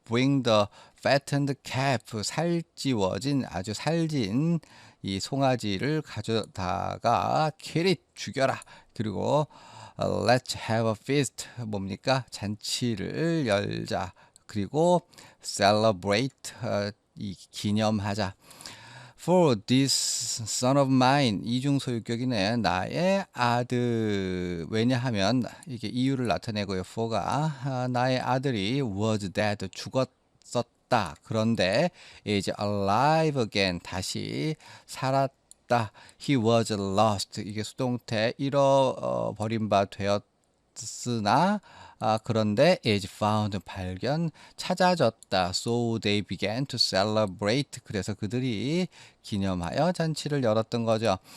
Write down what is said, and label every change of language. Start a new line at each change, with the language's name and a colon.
English: bring the fattened calf
Korean: 살찌워진 아주 살진 이 송아지를 가져다가
English: kill it
Korean: 죽여라. 그리고
English: let's have a feast
Korean: 뭡니까? 잔치를 열자. 그리고 celebrate 이 기념하자.
English: For this son of mine
Korean: 이중소유격이네. 나의 아들 왜냐하면 이게 이유를 나타내고요. for가 나의 아들이
English: was dead
Korean: 죽었었다. 그런데
English: is alive again
Korean: 다시 살았다.
English: He was lost
Korean: 이게 수동태 잃어버린 바 되었으나 그런데
English: is found
Korean: 발견 찾아졌다.
English: So they began to celebrate.
Korean: 그래서 그들이 기념하여 잔치를 열었던 거죠.